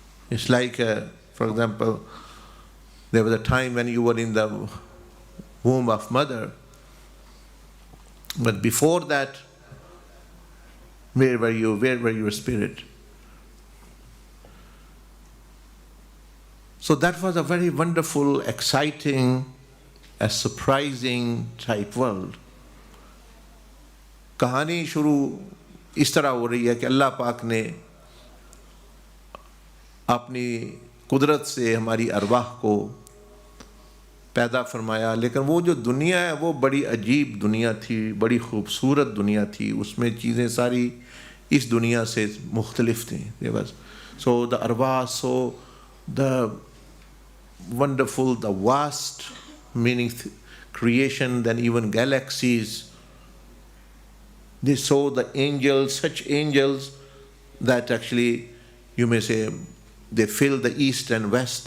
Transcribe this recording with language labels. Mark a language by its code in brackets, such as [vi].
[en] It's like, for example, there was a time when you were in the womb of mother, but before that, where were you? Where were your spirit? So that was a very wonderful, exciting, a surprising type world. [hi] कहानी शुरू इस तरह हो रही है कि अल्लाह पाक ने अपनी कुदरत से हमारी अरवाह को पैदा फरमाया, लेकिन वो जो दुनिया है वो बड़ी अजीब दुनिया थी, बड़ी खूबसूरत दुनिया थी, उसमें चीज़ें सारी इस दुनिया से मुख्तलिफ थी. [en] So the arwah, so the wonderful, the vast, meaning creation, then even galaxies. They saw the angels, such angels that actually, you may say, they fill the east and west.